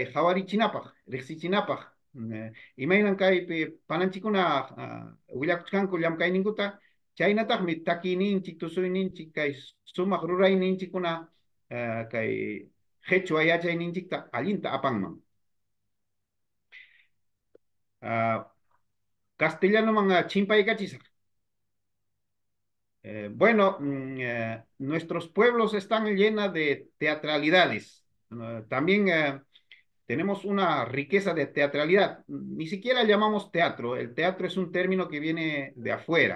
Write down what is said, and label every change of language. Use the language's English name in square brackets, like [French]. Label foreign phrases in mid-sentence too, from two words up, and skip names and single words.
[Quechua] hawarichinapaq riqsichinapaq imaynan kaypi pananchikuna willakuchkanku llamkayninkuta chaynataqmi takininchik tusuyninchik kay sumaq rurayninchikkuna kay qhechua yachayninchikta allinta apanman castellanoman chimpaykachisaq [Spanish] bueno, nuestros pueblos están llenos de teatralidades. También tenemos una riqueza de teatralidad. Ni siquiera llamamos teatro. El teatro es un término que viene de afuera.